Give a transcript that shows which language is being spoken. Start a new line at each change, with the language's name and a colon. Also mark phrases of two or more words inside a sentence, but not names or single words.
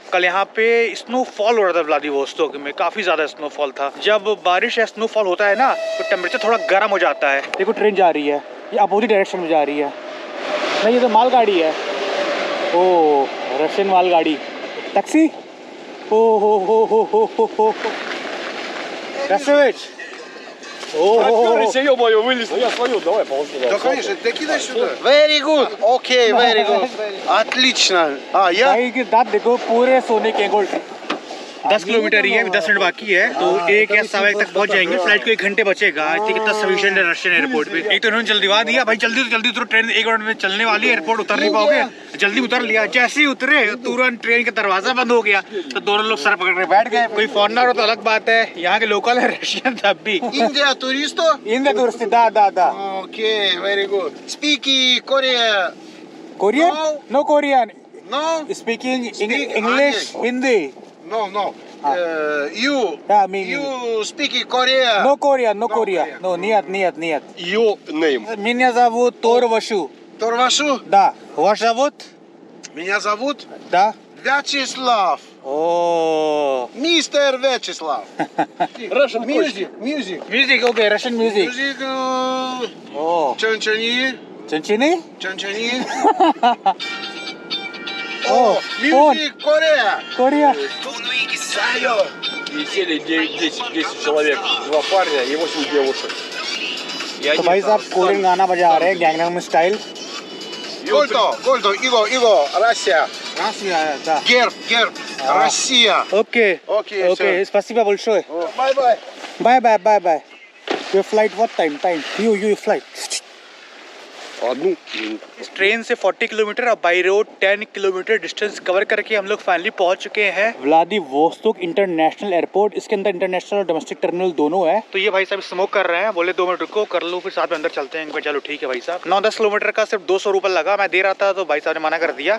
Hindi: कल यहाँ पे स्नोफॉल हो रहा था व्लादिवोस्तोक में, काफी ज्यादा स्नोफॉल था। जब बारिश या स्नोफॉल होता है ना, तो टेम्परेचर थोड़ा गर्म हो जाता है। देखो ट्रेन जा रही है, ये
English: opposite direction
Hindi: में जा रही है। नहीं, ये तो मालगाड़ी है। ओ, रशियन मालगाड़ी। टैक्सी। ओ हो Красавец.
Russian: Да, конечно, ты кидай сюда.
English: Very good. Okay, very good.
Russian: Отлично. Я?
Hindi: भाई के दांत देखो, पूरे सोने के गोल्ड। 10 किलोमीटर ही है, 10 मिनट बाकी है, तो 1 या 1.15 तक पहुंच जाएंगे। फ्लाइट को 1 घंटे बचेगा।
English: I think
Hindi: इतना सफिशिएंट है
English: Russian airport
Hindi: पे। एक तो इन्होंने जल्दीवा दिया भाई, जल्दी उतरो, ट्रेन 1 मिनट में चलने वाली है, एयरपोर्ट उतर नहीं पाओगे। जल्दी उतर लिया। जैसे ही उतरे तुरंत ट्रेन का दरवाजा बंद हो गया, तो दोनों लोग सर पकड़ के बैठ गए। कोई फॉरनर हो तो अलग बात है, यहाँ के लोकल है रशियन तब भी।
English: India tourists? India tourist,
Russian: da.
English: Okay, very good. Speak Korea. Korean? No Korean. No? Speaking Speak English, Hindi. No. You. Yeah, me. You speak Korea. No Korean, no No Korea. Korean. No, нет. Your name.
Russian: Меня зовут Турвашу. Торвашу? Да. Вас зовут? Меня зовут Да. Вячеслав.
English: Oh.
Russian: Мистер Вячеслав.
English: Russian Music. Music, okay, Russian music. Music. Oh.
Russian: Чанчани. Чанчини?
English: Oh, music Korea. Korea.
Russian: И сели 10 человек. 2 парня и 8 девушек.
Hindi: तो भाई साहब कोरियन गाना बजा रहे हैं गैंगनाम स्टाइल।
Russian: Гольдо, Иго, Россия. Россия, да. Герб, Россия.
English: Okay. Okay,
Russian: Спасибо большое.
English: Bye. Bye. Your flight what time? You flight.
Russian: Одну минуту.
Hindi: इस ट्रेन से 40 किलोमीटर और
English: by road
Hindi: 10 किलोमीटर
English: distance cover
Hindi: करके हम लोग फाइनली पहुंच चुके हैं व्लादिवोस्तोक इंटरनेशनल एयरपोर्ट। इसके अंदर इंटरनेशनल और
English: domestic terminal
Hindi: दोनों है। तो ये भाई साहब स्मोक कर रहे हैं, बोले 2 मिनट रुको, कर लो, फिर साथ में अंदर चलते हैं। चलो ठीक है भाई साहब। 9-10 किलोमीटर का सिर्फ 200 रुपये लगा, मैं दे रहा था, तो भाई साहब ने मना कर दिया।